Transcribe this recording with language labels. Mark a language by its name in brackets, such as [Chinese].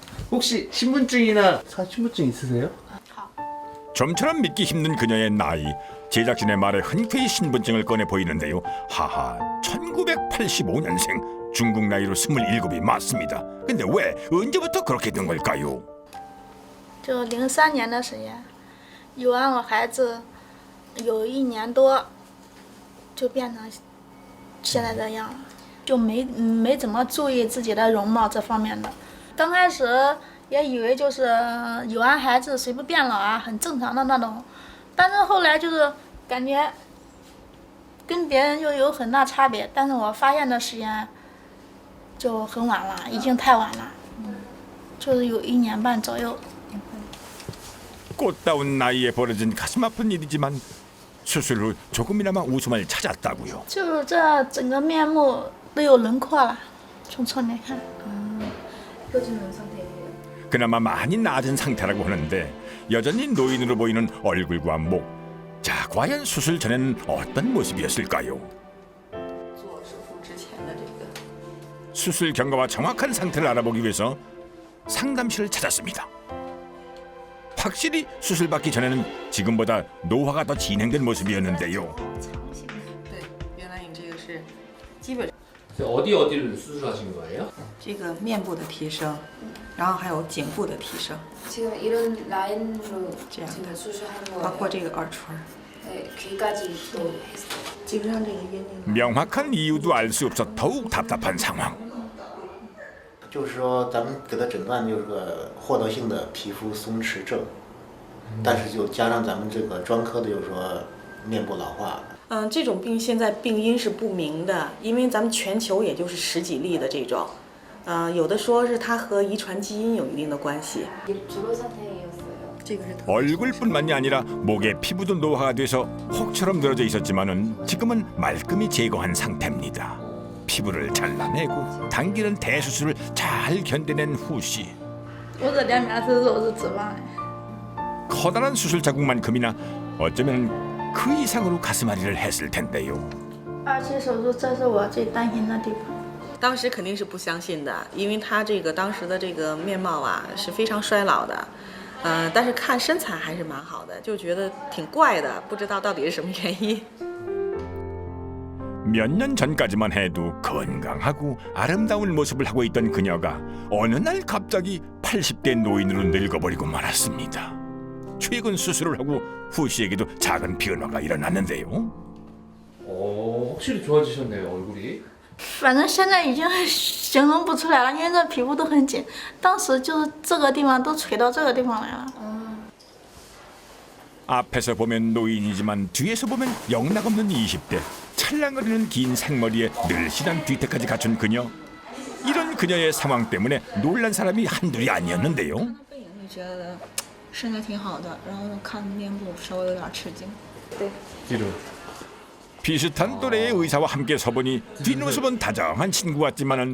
[Korean] 혹시 신분증이나 신분증 있으세요? 좀처럼 믿기 힘든 그녀의 나이. 제작진의 말에 흔쾌히 신분증을 꺼내 보이는데요. 하하, 1985년생. 중국 나이로 27이 맞습니다. 근데 왜 언제부터 그렇게 된 걸까요? [Chinese] 就03年的时间，有完我孩子，有1年多，就变成现在这样了，就没怎么注意自己的容貌这方面的。刚开始也以为就是有完孩子随不变老啊，很正常的那种，但是后来就是感觉跟别人就有很大差别，但是我发现的时间。就很晚了，已经太晚了，就是有1年半左右。 [Korean] 꽃다운 나이에 벌어진 가슴 아픈 일이지만 수술 후 조금이나마 웃음을 찾았다고요. [Chinese] 就是这整个面目都有轮廓了，从侧面看。 [Korean] 그나마 많이 나아진 상태라고 하는데 여전히 노인으로 보이는 얼굴과 목. 자, 과연 수술 전에는 어떤 모습이었을까요? [Chinese] 做手术之前的这个。 [Korean] 수술 경과와 정확한 상태를 알아보기 위해서 상담실을 찾았습니다. 확실히 수술 받기 전에는 지금보다 노화가 더 진행된 모습이었는데요. [Chinese] 对，原来你这个是基本 [Korean] 어디를 수술하신 거예요? [Chinese] 这个面部的提升，然后还有颈部的提升， [Korean] 지금 이런 라인으로 지금 지금 수술하는 거예요. [Chinese] 包括这个耳垂。 [Korean] 네, 귀까지 또 했어요. [Chinese] 基本上这个原因。 [Korean] 명확한 이유도 알 수 없어 더욱 답답한 상황. [Chinese] 就是说，咱们给他诊断就是个获得性的皮肤松弛症，但是就加上咱们这个专科的，就是说面部老化。这种病现在病因是不明的，因为咱们全球也就是10几例的这种，有的说是它和遗传基因有一定的关系。 [Korean] 주로 상태였어요. [Chinese] 这个是 [Korean] 얼굴뿐만이 아니라 목에 피부도 노화가 돼서 혹처럼 늘어져 있었지만은 지금은 말끔히 제거한 상태입니다. 피부를 잘라내고 당기는 대수술을 잘 견뎌낸 후씨. [Chinese] 我这两边是肉是脂肪。 [Korean] 커다란 수술 자국만큼이나 어쩌면 그 이상으로 가슴앓이를 했을 텐데요. [Chinese] 2期手术，这是我最担心的地方。当时肯定是不相信的，因为他这个当时的这个面貌啊是非常衰老的，但是看身材还是蛮好的，就觉得挺怪的，不知道到底是什么原因。 [Korean] 몇 년 전까지만 해도 건강하고 아름다운 모습을 하고 있던 그녀가 어느 날 갑자기 80대 노인으로 늙어버리고 말았습니다. 최근 수술을 하고 후 씨에게도 작은 변화가 일어났는데요. 확실히 좋아지셨네요 얼굴이. [Chinese] 反正现在已经形容不出来了，因为这皮肤都很紧，当时就是这个地方都垂到这个地方来了。 [Korean] 앞에서 보면 노인이지만 뒤에서 보면 영락없는 20대. 찰랑거리는 긴 생머리에 늘씬한 뒤태까지 갖춘 그녀. 이런 그녀의 상황 때문에 놀란 사람이 한둘이 아니었는데요. [Chinese] 背影就觉得身材挺好的，然后看面部稍微有点吃惊。对， [Korean] 뒤로. 비슷한 또래의 의사와 함께 서보니 뒷모습은 다정한 친구 같지만은